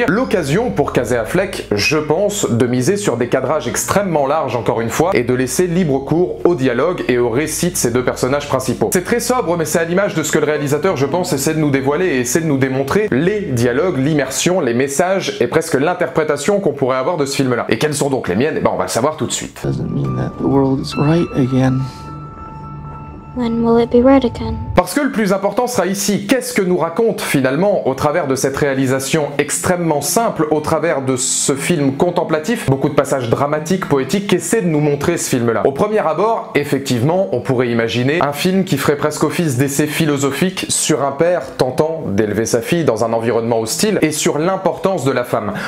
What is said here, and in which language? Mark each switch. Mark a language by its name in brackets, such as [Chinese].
[French] L'occasion pour Casey Affleck, je pense, de miser sur des cadrages extrêmement larges encore une fois, et de laisser libre cours au dialogue et au récit de ces deux personnages principaux. C'est très sobre, mais c'est à l'image de ce que le réalisateur, je pense, essaie de nous dévoiler et essaie de nous démontrer les dialogues, l'immersion, les messages et presque l'interprétation qu'on pourrait avoir de ce film-là. Et quelles sont donc les miennes? Eh ben, on va le savoir tout de suite. [English] Doesn't mean that the world is right again. When will it be red again? [French] Parce que le plus important sera ici, qu'est-ce que nous raconte finalement au travers de cette réalisation extrêmement simple, au travers de ce film contemplatif, beaucoup de passages dramatiques, poétiques, qu'essaie de nous montrer ce film-là. Au premier abord, effectivement, on pourrait imaginer un film qui ferait presque office d'essai philosophique sur un père tentant d'élever sa fille dans un environnement hostile et sur l'importance de la femme.